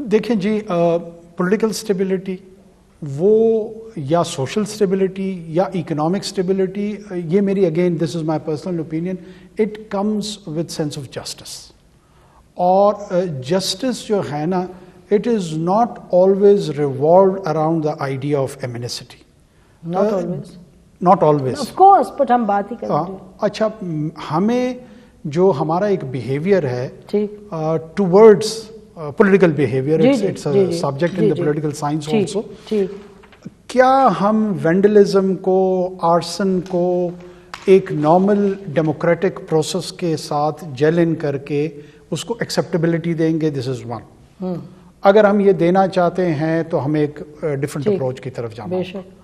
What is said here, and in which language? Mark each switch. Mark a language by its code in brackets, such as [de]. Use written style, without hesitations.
[ur] دیکھیں جی, political stability وہ یا سوشل سٹیبلٹی یا اکنامک سٹیبلٹی, یہ marry [en] Again this is my personal opinion, it comes with sense of justice. [ur] اور justice جو ہے نا, [en] It is not always revolved around the idea of amnesty. Not always of course, but [ur] ہم بات ہی کریں. اچھا, ہمیں جو ہمارا ایک بیہیویئر ہے [en] Towards political behavior, it's a subject in the political science also. [ur] کیا ہم وینڈلزم کو, آرسن کو ایک نارمل ڈیموکریٹک پروسیس کے ساتھ جیل ان کر کے اس کو ایکسیپٹیبلٹی دیں گے؟ [en] This is one. [ur] اگر ہم یہ دینا چاہتے ہیں تو ہمیں ایک ڈفرینٹ اپروچ کی طرف جانا ہوگا.